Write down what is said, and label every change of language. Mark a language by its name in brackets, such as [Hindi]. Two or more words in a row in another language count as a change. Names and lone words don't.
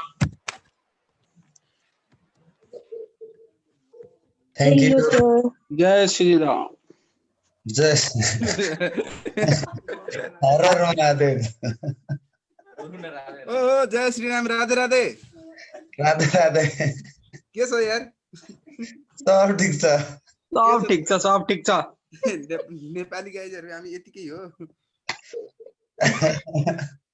[English] Thank you. [Hindi] जय श्री राम. Just Horror Mahadev. Oh, जय श्री राम, राधे राधे. Radhe Radhe. [Nepali] के छ यार? सब ठिक छ. सब ठिक छ, सब ठिक छ. नेपाली गाइजहरु हामी यतिकै हो.